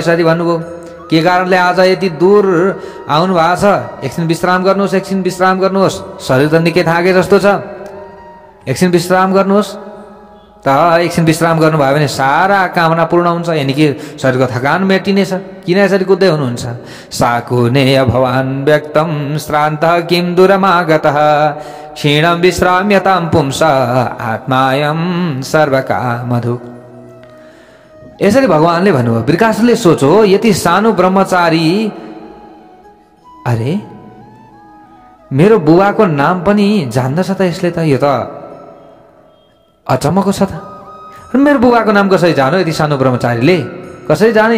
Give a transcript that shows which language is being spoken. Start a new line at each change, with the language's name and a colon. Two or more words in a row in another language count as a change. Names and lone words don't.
Nepali: यसरी भन्नुभयो, के कारणले आज यति दूर आउनु भएको छ? एकछिन विश्राम गर्नुहोस्, शरीर त निकै थाके जस्तो छ, एकछिन विश्राम गर्नुहोस्। त एकछिन विश्राम गर्नुभयो भने सारा कामना पूर्ण हुन्छ, यानि कि शरीरको थकान मेटिनेछ। किन यसरी कुद्दै हुनुहुन्छ?
Sanskrit: साकुने भवान् व्यक्तम श्रान्तः किं दूरमागतः क्षीणं विश्राम्यतां पुंस आत्मायं सर्वकामधु।
Nepali: यसरी भगवान्ले भन्नुभयो। वृकासुरले सोचो, यति सानो ब्रह्मचारी, अरे मेरो बुबाको नाम पनि जान्दछ त यसले त, यो त अचम्मको छ त। मेरो बुबाको नाम कसरी जानो? यति सानो ब्रह्मचारीले कसरी जाने?